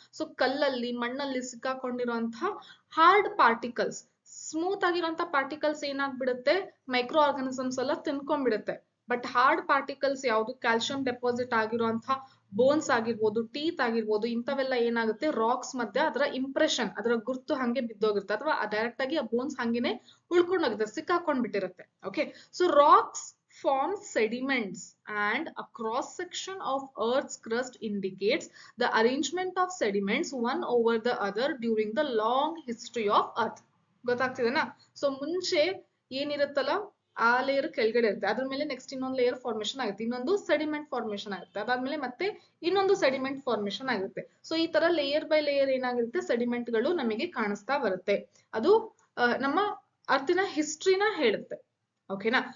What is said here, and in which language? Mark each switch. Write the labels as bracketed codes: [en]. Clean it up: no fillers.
[kn] So ಕಲ್ಲಲ್ಲಿ ಮಣ್ಣಲ್ಲಿ ಸಿಕ್ಕಾಕೊಂಡಿರುವಂತಹ hard particles, smooth ಆಗಿರುವಂತಹ ಪಾರ್ಟಿಕಲ್ಸ್ ಏನಾಗ್ಬಿಡುತ್ತೆ, ಮೈಕ್ರೋ ಆರ್ಗಾನಿಸಮ್ಸ್ ಎಲ್ಲ ತಿನ್ಕೊಂಡ್ಬಿಡುತ್ತೆ. ಬಟ್ ಹಾರ್ಡ್ ಪಾರ್ಟಿಕಲ್ಸ್ ಯಾವುದು, ಕ್ಯಾಲ್ಸಿಯಂ ಡೆಪಾಸಿಟ್ ಆಗಿರುವಂತಹ ಬೋನ್ಸ್ ಆಗಿರ್ಬೋದು, ಟೀತ್ ಆಗಿರ್ಬೋದು, ಇಂಥವೆಲ್ಲ ಏನಾಗುತ್ತೆ ರಾಕ್ಸ್ ಮಧ್ಯೆ ಅದರ ಇಂಪ್ರೆಷನ್, ಅದರ ಗುರ್ತು ಹಂಗೆ ಬಿದ್ದೋಗಿರುತ್ತೆ, ಅಥವಾ ಡೈರೆಕ್ಟ್ ಆಗಿ ಆ ಬೋನ್ಸ್ ಹಂಗೇನೆ ಉಳ್ಕೊಂಡೋಗುತ್ತೆ, ಸಿಕ್ಕಾಕೊಂಡ್ಬಿಟ್ಟಿರುತ್ತೆ. [en] Okay, so rocks form sediments and a cross section of earth's crust indicates the arrangement of sediments one over the other during the long history of earth. [kn] ಗೊತ್ತಾಗ್ತಿದೆನಾ. So ಮುಂಚೆ ಏನಿರುತ್ತಲ್ಲ ಆ layer ಕೆಳಗಡೆ ಇರುತ್ತೆ, ಅದ್ರ ಮೇಲೆ next ಇನ್ನೊಂದು layer formation ಆಗುತ್ತೆ, ಇನ್ನೊಂದು sediment formation ಆಗುತ್ತೆ, ಅದಾದ್ಮೇಲೆ ಮತ್ತೆ ಇನ್ನೊಂದು ಸೆಡಿಮೆಂಟ್ ಫಾರ್ಮೇಶನ್ ಆಗುತ್ತೆ. ಸೊ ಈ ತರ ಲೇಯರ್ ಬೈ ಲೇಯರ್ ಏನಾಗಿರುತ್ತೆ, ಸೆಡಿಮೆಂಟ್ ಗಳು ನಮಗೆ ಕಾಣಿಸ್ತಾ ಬರುತ್ತೆ. ಅದು ನಮ್ಮ ಅರ್ಥಿನ ಹಿಸ್ಟ್ರಿನ ಹೇಳುತ್ತೆ. ಓಕೆನಾ.